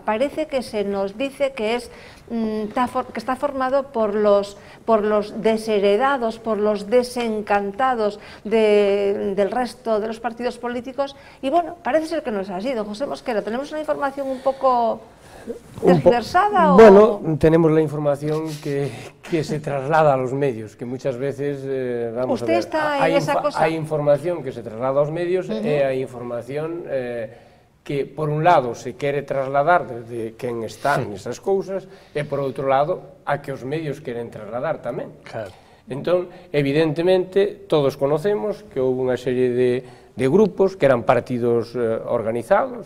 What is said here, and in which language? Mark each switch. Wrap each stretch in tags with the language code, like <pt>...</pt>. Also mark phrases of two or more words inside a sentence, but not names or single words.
<es>Parece que se nos dice que está formado por los desheredados, por los desencantados del resto de los partidos políticos y bueno, parece ser que no es así. Don José Mosquera, ¿tenemos una información un poco tergiversada? Bueno, tenemos la información que se traslada a los medios, que muchas veces, vamos ¿Usted a ver, está en esa cosa?</es> <gl>Hai información que se traslada aos medios e hai información que, por un lado, se quere trasladar desde quen está nesas cousas e, por outro lado, a que os medios queren trasladar tamén. Claro. Entón, evidentemente,</gl> <es>todos conocemos</es> <gl>que houve unha serie de grupos que eran partidos organizados.</gl>